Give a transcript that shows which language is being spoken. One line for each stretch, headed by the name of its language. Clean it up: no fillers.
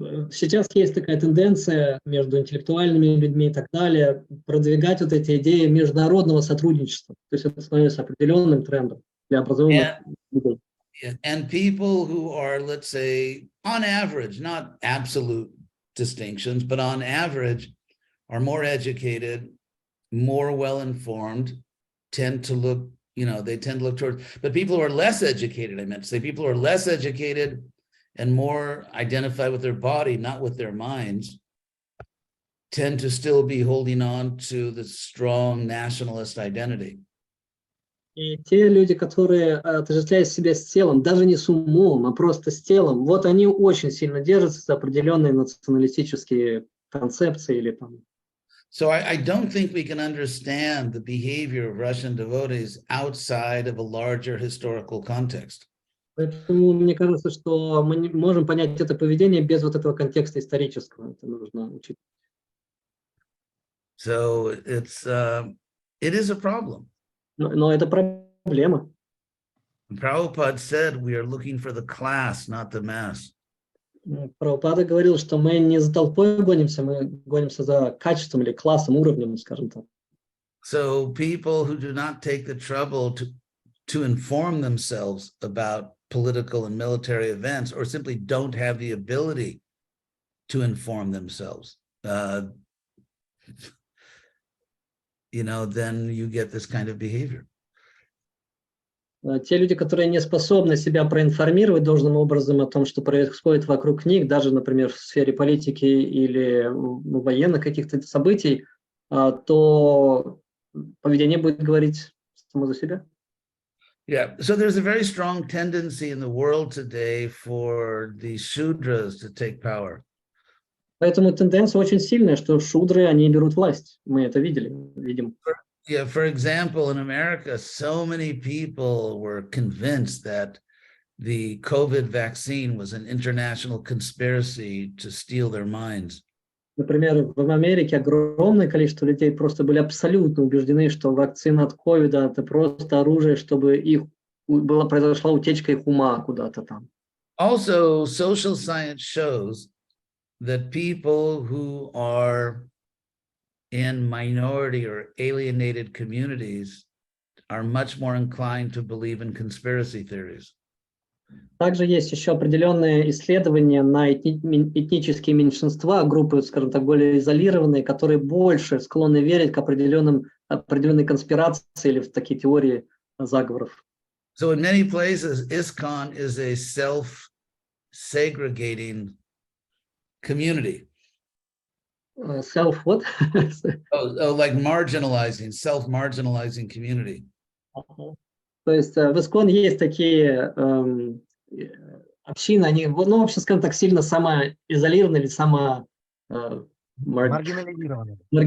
Russian: Сейчас есть такая тенденция между интеллектуальными людьми и так далее продвигать вот эти идеи международного сотрудничества. То есть это становится определенным трендом для образованных людей.
English: And people who are, let's say, on average, not absolute distinctions, but on average, are more educated, more well-informed, tend to look, they tend to look towards, but people who are less educated, I meant to say, people who are less educated and more identify with their body, not with their minds, tend to still be holding on to the strong nationalist identity.
Russian: И те люди, которые отождествляют себя с телом, даже не с умом, а просто с телом, вот они очень сильно держатся за определенные националистические концепции или там.
English: So I don't think we can understand the behavior of Russian devotees outside of a larger historical context.
Russian: Поэтому мне кажется, что мы не можем понять это поведение без вот этого контекста исторического. Это нужно учить.
English: So it is a problem.
Russian: Но это проблема.
English: Prabhupada said we are looking for the class, not the mass.
Russian: Прабхупада говорил, что мы не за толпой гонимся, мы гонимся за качеством или классом, уровнем, скажем так.
English: So people who do not take the trouble to inform themselves about political and military events, or simply don't have the ability to inform themselves, then you get this kind of behavior.
Russian: Те люди, которые не способны себя проинформировать должным образом о том, что происходит вокруг них, даже, например, в сфере политики или военных каких-то событий, то поведение будет говорить само за себя.
English: Yeah, so there's a very strong tendency in the world today for the Shudras to take power.
Russian: Поэтому тенденция очень сильная, что шудры, они берут власть. Мы это видим.
English: Yeah, for example, in America, so many people were convinced that the COVID vaccine was an international conspiracy to steal their minds.
Russian: Например, в Америке огромное количество людей просто были абсолютно убеждены, что вакцина от ковида – это просто оружие, чтобы произошла утечка их ума куда-то там.
English: Also, social science shows that people who are in minority or alienated communities are much more inclined to believe in conspiracy theories.
Russian: Также есть еще определенные исследования на этнические меньшинства, группы, скажем так, более изолированные, которые больше склонны верить к определенной конспирации или в такие теории заговоров.
English: So in many places, ISKCON is a self-segregating community. Self what? Like marginalizing, self-marginalizing community.
Russian: То есть в ИСКОН есть такие общины, они, в общем, скажем так, сильно самоизолированные или маргинализированные.